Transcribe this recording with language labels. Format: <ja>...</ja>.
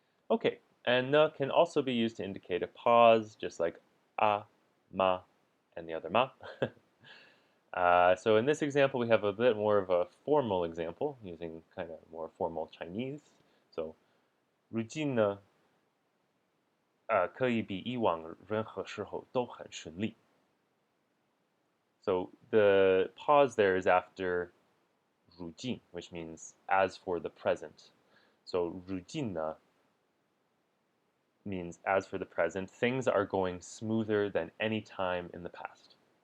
<en>Okay, and na can also be used to indicate a pause, just like a, ma, and the other ma. So in this example, we have a bit more of a formal example, using kind of more formal Chinese.</en> <zh>So 如今呢可以比以往任何时候都很顺利.</zh> <en>So the pause there is after 如今, which means as for the present. So</en> <zh>如今呢</zh> <en>means as for the present, things are going smoother than any time in the past.</en>